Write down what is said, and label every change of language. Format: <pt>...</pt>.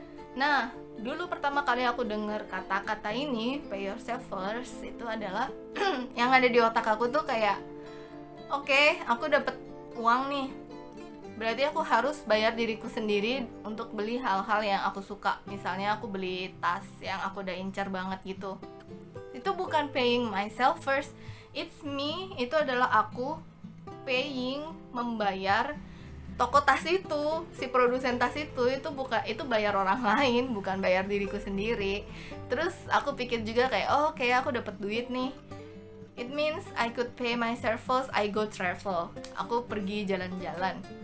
<id>Nah, dulu pertama kali aku dengar kata-kata ini,</id> <en>pay yourself first,</en> <id>itu adalah yang ada di otak aku tuh kayak, oke, aku dapet uang nih, berarti aku harus bayar diriku sendiri untuk beli hal-hal yang aku suka. Misalnya aku beli tas yang aku udah incar banget gitu. Itu bukan</id> <en>paying myself first, it's me.</en> <id>Itu adalah aku paying, membayar toko tas itu, si produsen tas itu bayar orang lain, bukan bayar diriku sendiri. Terus aku pikir juga kayak, oh oke, aku dapat duit nih,</id> <en>it means I could pay myself first, I go travel,</en> <id>aku pergi jalan-jalan.</id>